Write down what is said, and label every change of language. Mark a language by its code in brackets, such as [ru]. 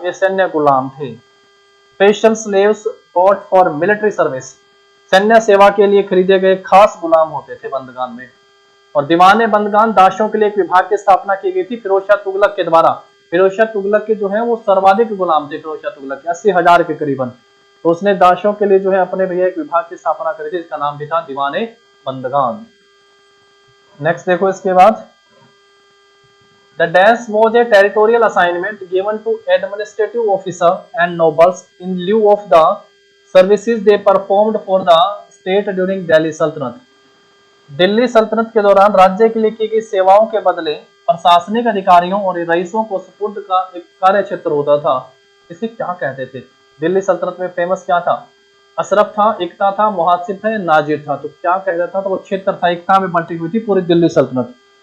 [hi] ये सैन्य गुलाम थे। [en] special slaves bought for military service, [hi] सैन्य सेवा के लिए खरीदे गए खास गुलाम होते थे बंदगान में। और दीवाने बंदगान दासों के लिए एक विभाग की स्थापना की गई थी फिरोज शाह तुगलक के द्वारा। फिरोज शाह तुगलक के जो है वो सर्वाधिक गुलाम थे, फिरोज शाह तुगलक के 80,000 के करीबन। तो उसने दासों के लिए जो है अपने भैया एक विभाग की स्थापना करी थी, इसका नाम भी था दीवाने बंदगान। नेक्स्ट देखो इसके बाद, [en] The dash was a territorial assignment given to administrative officer and nobles in lieu of the services they performed for the state during Delhi सल्तनत। [hi] दिल्ली सल्तनत के दौरान राज्य के लिए की गई सेवाओं के बदले प्रशासनिक अधिकारियों और रईसों को सुपुर्द का एक कार्य क्षेत्र होता था। इसे क्या कहते थे? दिल्ली सल्तनत में फेमस क्या था? अशरफ था, एकता था, मुहासिब था, नाजिर था। तो क्या कहता था? तो वो क्षेत्र था, एकता में बंटी हुई थी पूरी दिल्ली सल्तनत।